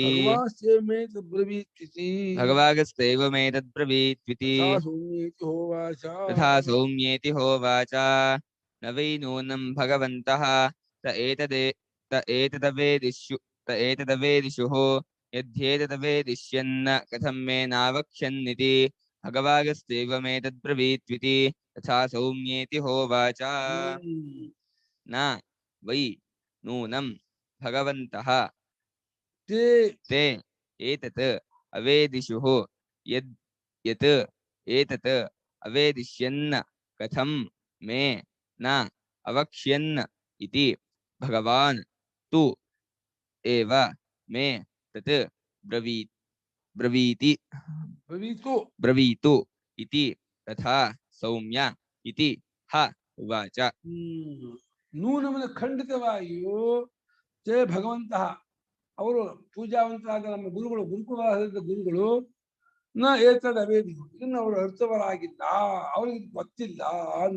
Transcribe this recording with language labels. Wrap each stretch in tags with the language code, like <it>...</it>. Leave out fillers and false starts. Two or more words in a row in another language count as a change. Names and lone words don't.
<sa>ಭಗವಾಸ್ತೇಮೇತದ್ಬ್ರವೀತ್ವಿತಿ ಭಗವಾಗಸ್ತೈವಮೇತದ್ಬ್ರವೀತ್ವಿತಿ ಸೌಮ್ಯೇತಿ ಹೋವಾಚ. ತಥಾ ಸೌಮ್ಯೇತಿ ಹೋವಾಚ. ನ ವೈ ನೂನಂ ಭಗವಂತಃ ತ ಏತದವೇದಿಷುಃ ಯದ್ಯೇತದವೇದಿಷ್ಯನ್ ಕಥಂ ಮೇ ನಾವಕ್ಷ್ಯನ್ನಿತಿ ಭಗವಾಗಸ್ತೈವಮೇತದ್ಬ್ರವೀತ್ವಿತಿ ತಥಾ ಸೌಮ್ಯೇತಿ ಹೋವಾಚ. ನ ವೈ ನೂನಂ ಭಗವಂತಃ ತೇ ಏತತ್ ಅವೇದಿಷುಃ ಯತ್ ಏತತ್ ಅವೇದಿಷ್ಯನ್ ಕಥಂ ಮೇ ನ ಅವಕ್ಷ್ಯನ್ ಇತಿ ಭಗವಾನ್ ತು ಏವ ಮೇ ತತ್ ಬ್ರವೀತು ಇತಿ ತಥಾ ಸೌಮ್ಯ ಇತಿ ಹ ಉವಾಚ.</sa> <kn>ನೂನಮನ ಖಂಡಿತವಾಗಿಯೂ</kn> <sa>ತೇ ಭಗವಂತಃ</sa> <kn>ಅವರು ಪೂಜಾವಂತರಾದ ನಮ್ಮ ಗುರುಗಳು, ಗುರುಕುಲದ ಗುರುಗಳು</kn> <sa>ನ ಏತದ ಅವೇದಿ</sa> <kn>ಇನ್ನು ಅವರು ಅರ್ಥವರಾಗಿಲ್ಲ, ಅವ್ರಿಗೆ ಗೊತ್ತಿಲ್ಲ ಅಂದ.</kn>